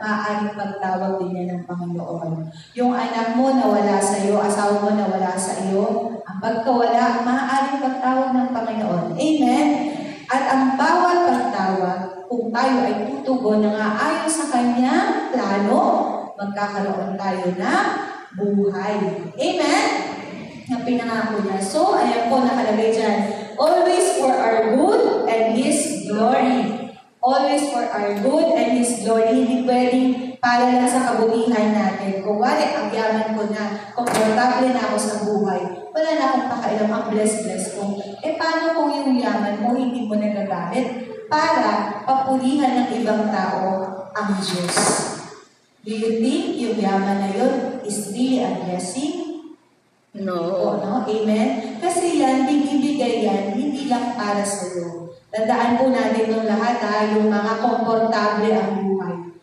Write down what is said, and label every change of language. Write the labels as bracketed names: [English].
[Filipino] Maaaring pagtawag din yan ng Panginoon. Yung anak mo na wala sa iyo, asawa mo na wala sa iyo, ang pagkawala, maaaring pagtawag ng Panginoon. Amen? At ang bawat pagtawag, kung tayo ay tutugon na nga ayon sa kanyang plano, magkakaroon tayo na buhay. Amen? Ang pinangako niya. So, ayan po, nakalagay dyan. [English] Always for our good and His glory. Always for our good and His glory. [Filipino] Hindi pwedeng para lang sa kabutihan natin. Kung wala, ang yaman ko na, komportable na ako sa buhay, wala na akong pakailam, ang bless ko. Paano kung yung yaman mo hindi mo nagagamit para papulihan ng ibang tao ang Diyos? [English] Do you think [Filipino] yung yaman na yun [English] is really a blessing? No. [Filipino] No? Amen? Kasi yan, binibigay yan, hindi lang para sa iyo. Tandaan po natin ng lahat, yung mga komportable ang buhay.